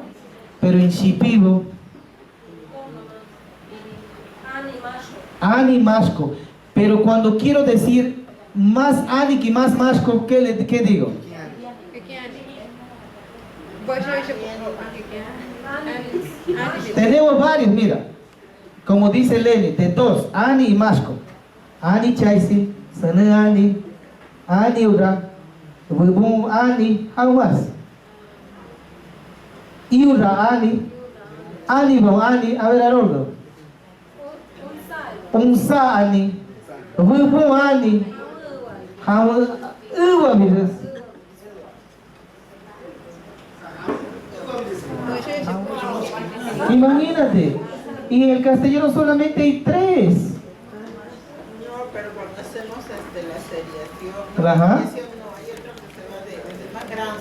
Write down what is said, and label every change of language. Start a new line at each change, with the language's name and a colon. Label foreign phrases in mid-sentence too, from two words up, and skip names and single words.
Spanish: Pero en Shipibo,
Shipibo-Conibo: ani masco,
Spanish: pero cuando quiero decir más ani que más masco, ¿qué digo? Tenemos varios, mira, como dice Lenny, de 2, ani y masco.
Shipibo-Conibo: Ani chaisi, sane ani ura, bubun ani,
Spanish: algo más.
Shipibo-Conibo: Iura ani bon ani,
Spanish: a ver Haroldo.
Shipibo-Conibo: Unsa ani, bubun ani, uwa miras.
Spanish: Imagínate, y en el castellano solamente hay 3. No, pero cuando hacemos la seriación, Ajá. no, hay otro que se va desde el más grande.